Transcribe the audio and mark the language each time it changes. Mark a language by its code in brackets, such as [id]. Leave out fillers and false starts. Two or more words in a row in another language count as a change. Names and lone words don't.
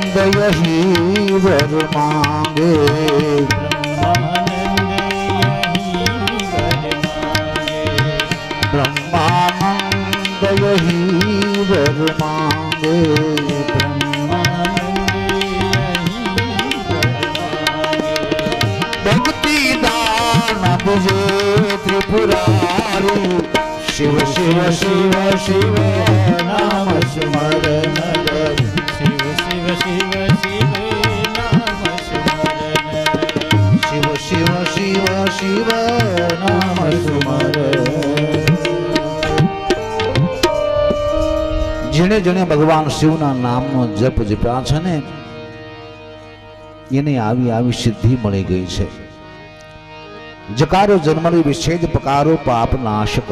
[hi] यही वर मांगे ब्रह्मानंद यही वर मांगे ब्रह्मानंद यही वर मांगे भक्ति दान तुझे त्रिपुरारी शिव शिव शिव शिव नाम स्मरण शिव शिव शिव शिव नाम स्मरण शिव शिव शिव शिव नाम स्मरण [gu] જેણે જેણે ભગવાન શિવના નામનો જપ જપ્યા છે ને એને આવી આવી સિદ્ધિ મળી ગઈ છે. જકારો જન્મની વિચ્છેદ પકારો પાપ નાશ કહો.